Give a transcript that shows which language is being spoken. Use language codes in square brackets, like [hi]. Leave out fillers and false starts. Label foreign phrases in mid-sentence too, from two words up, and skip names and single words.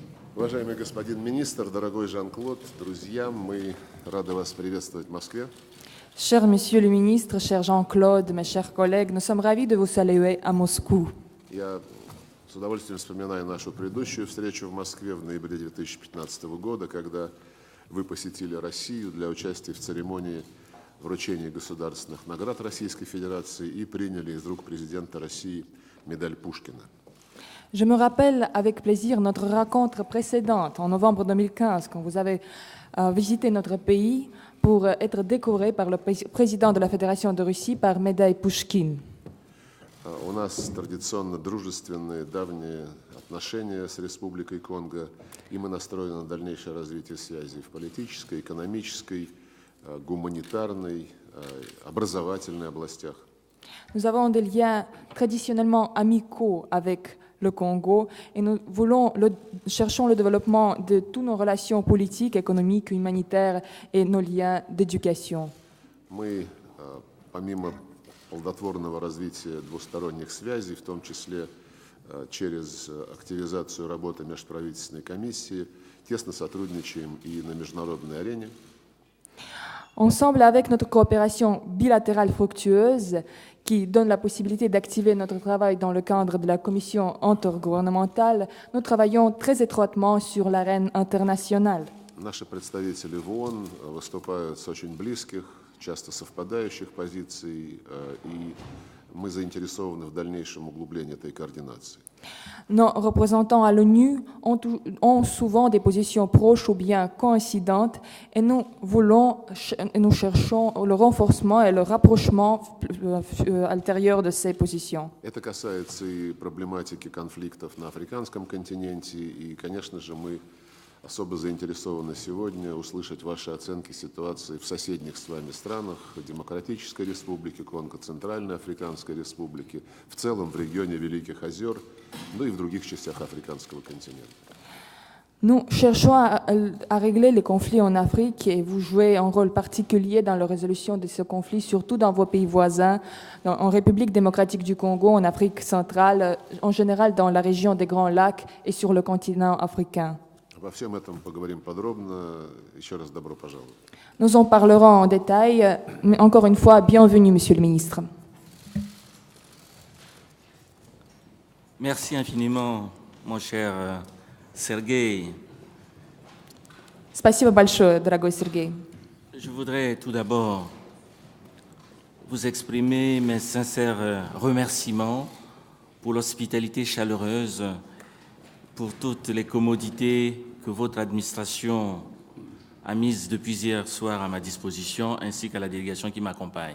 [ru] Уважаемый господин министр, дорогой Жан-Клод, друзья, мы рады вас приветствовать в Москве. [fr] Cher Monsieur le Ministre, cher Jean-Claude, mes chers collègues, nous sommes ravis de vous saluer à Moscou. [ru] Я с удовольствием вспоминаю нашу предыдущую встречу в Москве в ноябре 2015 года, когда вы посетили Россию для участия в церемонии вручения государственных наград Российской Федерации и приняли из рук президента России медаль Пушкина. [fr] Je me rappelle avec plaisir notre rencontre précédente en novembre 2015, quand vous avez visité notre pays pour être décoré par le président de la Fédération de Russie par médaille Pushkin. [ru] У нас традиционно дружественные, давние отношения с Республикой Конго, и мы настроены на дальнейшее развитие связей в политической, экономической, гуманитарной, образовательной областях. [fr] Nous avons des liens traditionnellement amicaux avec le Congo et nous cherchons le développement de toutes nos relations politiques, économiques, humanitaires et nos liens d'éducation. [ru] Мы, помимо плодотворного развития двусторонних связей, в том числе через активизацию работы межправительственной комиссии, тесно сотрудничаем и на международной арене. [fr] Ensemble, avec notre coopération bilatérale fructueuse, qui donne la possibilité d'activer notre travail dans le cadre de la commission intergouvernementale, nous travaillons très étroitement sur l'arène internationale. [ru] Наши представители в ООН выступают с очень близких, часто совпадающих позиций, и мы заинтересованы в дальнейшем углублении этой координации. [fr] Nos représentants à l'ONU ont souvent des positions proches ou bien coïncidentes et nous cherchons le renforcement et le rapprochement ultérieur de ces positions. [ru] Это касается и проблематики конфликтов на африканском континенте, и, конечно же, мы особо заинтересованы сегодня услышать ваши оценки ситуации в соседних с вами странах, Демократической Республике Конго, Центральной Африканской Республике, в целом в регионе Великих озер, ну и в других частях африканского континента. [fr] Nous cherchons à régler les conflits en Afrique et vous jouez un rôle particulier dans la résolution de ces conflits, surtout dans vos pays voisins, en République démocratique du Congo, en Afrique centrale, en général dans la région des Grands Lacs et sur le continent africain. [ru] Обо всем этом поговорим подробно. Еще раз добро пожаловать. [fr] Nous en parlerons en détail, mais encore une fois, bienvenue, Monsieur le Ministre. Merci infiniment, mon cher Sergueï. [ru] Спасибо большое, дорогой Сергей. [fr] Je voudrais tout d'abord vous exprimer mes sincères remerciements pour l'hospitalité chaleureuse, pour toutes les commodités que votre administration a mises depuis hier soir à ma disposition, ainsi qu'à la délégation qui m'accompagne.